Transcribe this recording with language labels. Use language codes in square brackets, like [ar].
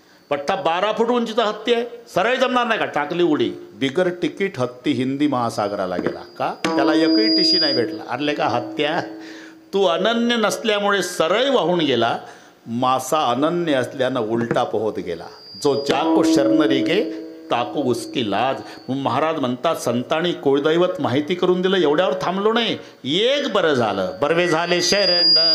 [mr] पट्टा 12 फूट उंचीचा हत्ती आहे, सरळ जमणार नाही का? टाकली उडी. बिगर तिकीट हत्ती हिंदी महासागराला गेला. का? त्याला एकही टिशी नाही भेटला. अरले का हत्या, तू अनन्य नसल्यामुळे सरळ वाहून गेला. मासा अनन्य असल्यानं उलटा पोहत गेला. [hi] जो जाको शरण रिगे ताको उसकी लाज. [mr] महाराज म्हणतात, संतांनी कुळदैवत माहिती करून दिलं, एवढ्यावर थांबलो नाही. एक बरं झालं, बर्वे झाले शरण